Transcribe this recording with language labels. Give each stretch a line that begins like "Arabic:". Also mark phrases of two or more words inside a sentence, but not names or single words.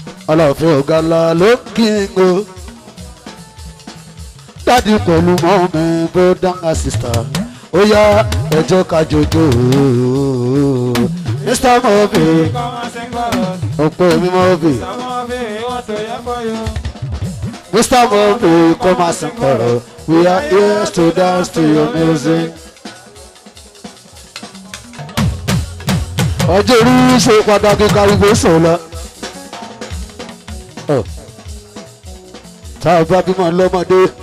Yoruba: Ọlọ́fin ọ̀gá ńlá ló ń kí n o. Dádì pẹ̀lú mọ́mí,
English: brother and sister.
Yoruba: Ó yá, ẹ jẹ́ ká jọjọ o. Mister Murphy, ọ̀pọ̀ mi Murphy.
English: Mister Murphy, come and sing for us. We are here to dance to your music.
Yoruba: Ọjọ́ orí ṣe pàtàkì kárígbó sùn lọ. Ọ̀. Tá a bá bímọ lọ́mọdé.